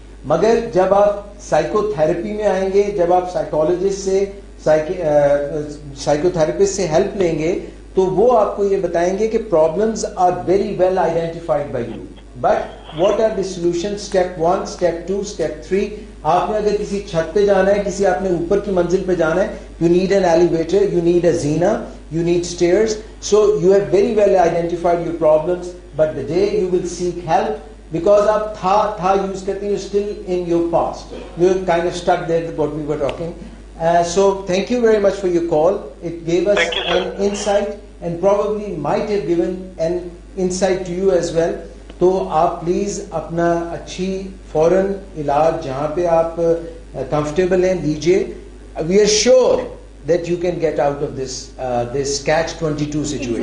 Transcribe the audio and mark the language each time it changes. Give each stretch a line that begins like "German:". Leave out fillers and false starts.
Urdu: مگر جب آپ سائیکو تھراپی میں آئیں گے, جب آپ سائیکالوجسٹ سے سائیکو تھراپسٹ سے ہیلپ لیں گے تو وہ آپ کو یہ بتائیں گے کہ
English: Problems are very well identified by you, but what are the solution.
Urdu: Step 1, step 2, step 3. آپ نے اگر کسی چھت پہ جانا ہے, کسی آپ نے اوپر کی منزل پہ جانا ہے,
English: You need an elevator, you need a زینا, you need stairs. So you have very well identified your problems, but the day you will seek help, because
Urdu: آپ tha use کرتے ہیں,
English: you're still in your past, you're kind of stuck there with what we were talking. So thank you very much for your call. It gave us an insight and probably might have given an insight to you as well.
Urdu: تو آپ please اپنا اچھی فوراً علاج جہاں پہ آپ comfortable ہیں دیجیے.
English: We are sure that you can get out of this catch-22 situation.